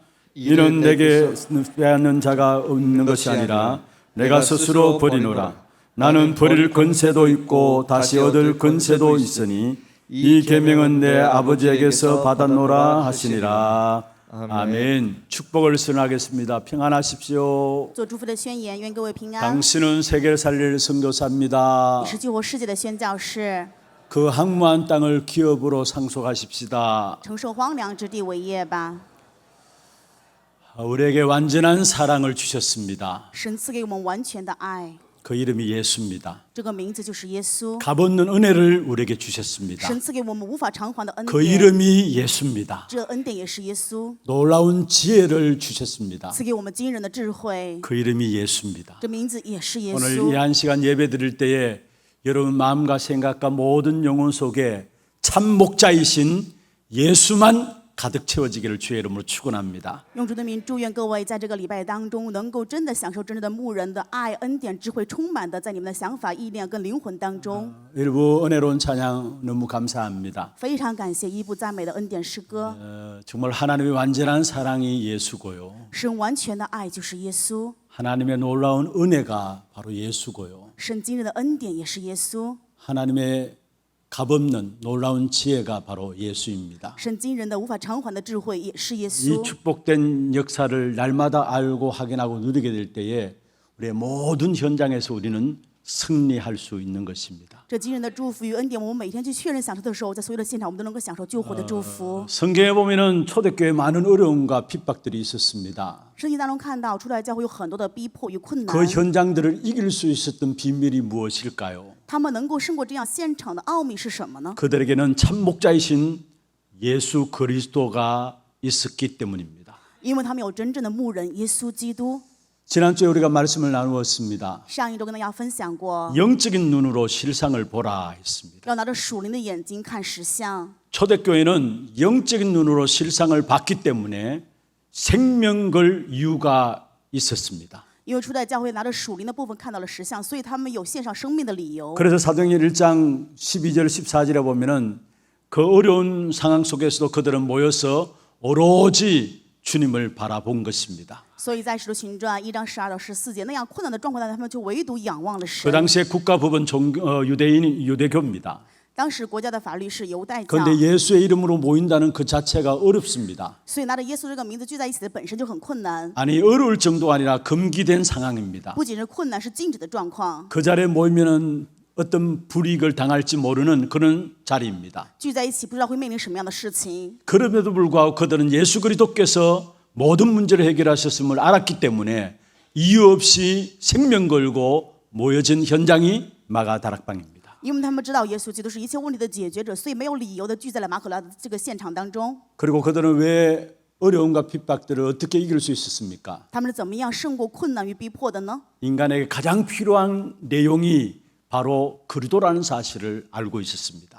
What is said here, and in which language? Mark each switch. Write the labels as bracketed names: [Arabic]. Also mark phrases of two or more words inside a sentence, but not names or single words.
[Korean] 이는 내게 빼앗는 자가 없는 것이 아니라 내가 스스로 버리노라. 나는 버릴 권세도 있고 다시 얻을 권세도 있으니 이 계명은 내 아버지에게서 받았노라 하시니라. 아멘. 축복을 선하겠습니다. 평안하십시오. [Chinese] 做祝福的宣言，愿各位平安。 [Korean] 당신은 세계를 살릴 선교사입니다. [Chinese] 你是救活世界的宣教士， [Korean] 그 항무한 땅을 기업으로 상속하십시다. [Chinese] 承受荒凉之地为业吧。 [Korean] 우리에게 완전한 사랑을 주셨습니다. [Chinese] 神赐给我们完全的爱， [Korean] 그 이름이 예수입니다. [Chinese] 这个名字就是耶稣。 [Korean] 값없는 은혜를 우리에게 주셨습니다. [Chinese] 神赐给我们无法偿还的恩 [Korean] 그 [Chinese] 典， [Korean] 이름이 예수입니다. [Chinese] 这恩典也是耶稣。 [Korean] 놀라운 지혜를 주셨습니다. [Chinese] 赐给我们惊人的智慧， [Korean] 그 이름이 예수입니다. [Chinese] 这名字也是耶 [Korean] 오늘 이 [Chinese] 稣。 [Korean] 한 시간 예배 드릴 때에 여러분 마음과 생각과 모든 영혼 속에 참 목자이신 예수만 가득 채워지기를 주의 이름으로 축원합니다. [Chinese] 用主的名祝愿各位在这个礼拜当中，能够真的享受真正的牧人的爱、恩典、智慧，充满的在你们的想法、意念跟灵魂当中。 [Korean] 일부 은혜로운 찬양 너무 감사합니다. [Chinese] 非常感谢一部赞美的恩典诗歌。 [Korean] 정말 하나님의 완전한 사랑이 예수고요. [Chinese] 神完全的爱就是耶稣， [Korean] 하나님의 놀라운 은혜가 바로 예수고요. [Chinese] 神惊人的恩典也是耶稣， [Korean] 하나님의 값없는 놀라운 지혜가 바로 예수입니다. [Chinese] 神惊人的无法偿还的智慧也是耶 [Korean] 이 [Chinese] 稣。 [Korean] 축복된 역사를 날마다 알고 확인하고 누리게 될 때에 우리의 모든 현장에서 우리는 승리할 수 있는 것입니다. [Chinese] 这惊人的祝福与恩典，我们每天去确认享受的时候，在所有的现场，我们都能够享受救活的祝福。 [Korean] 성경에 보면은 초대교회 많은 어려움과 핍박들이 있었습니다. [Chinese] 圣经当中看到，初代教会有很多的逼迫与困难， [Korean] 그 현장들을 이길 수 있었던 비밀이 무엇일까요? [Chinese] 他们能够胜过这样现场的奥秘是什么呢？ [Korean] 그들에게는 참 목자이신 예수 그리스도가 있었기 때문입니다. [Chinese] 因为他们有真正的牧人耶稣基督。 [Korean] 지난주에 우리가 말씀을 나누었습니다. [Chinese] 上一周跟大家分享过， [Korean] 영적인 눈으로 실상을 보라 했습니다. [Chinese] 要拿着属灵的眼睛看实相。 [Korean] 초대교회는 영적인 눈으로 실상을 봤기 때문에 생명 걸 이유가 있었습니다. [Chinese] 因为初代教会拿着属灵的部分看到了实相，所以他们有献上生命的理由。 [Korean] 그래서 사도행전 1장 12절 14절에 보면은 그 어려운 상황 속에서도 그들은 모여서 오로지 주님을 바라본 것입니다. [Chinese] 所以在使徒行传1章12到14节那样困难的状况下，他们就唯独仰望了 [Korean] 그 [Chinese] 神。 [Korean] 당시에 국가법은 유대교입니다. [Chinese] 当时国家的法律是犹太教， [Korean] 그런데 예수의 이름으로 모인다는 그 자체가 어렵습니다. [Chinese] 所以拿着耶稣这个名字聚在一起的本身就很困难， [Korean] 아니 어려울 정도가 아니라 금기된 상황입니다. [Chinese] 不仅是困难，是禁止的状况。 [Korean] 그 자리에 모이면은 어떤 불이익을 당할지 모르는 그런 자리입니다. [Chinese] 聚在一起不知道会面临什么样的事情， [Korean] 그럼에도 불구하고 그들은 예수 그리스도께서 모든 문제를 해결하셨음을 알았기 때문에 이유 없이 생명 걸고 모여진 현장이 마가 다락방입니다. [Chinese] 因为他们知道耶稣基督是一切问题的解决者，所以没有理由的聚在了马可拉的这个现场当中。 [Korean] 그리고 그들은 왜 어려움과 핍박들을 어떻게 이길 수 있었습니까? [Chinese] 他们是怎么样胜过困难与逼迫的呢？ [Korean] 인간에게 가장 필요한 내용이 바로 그리스도라는 사실을 알고 있었습니다.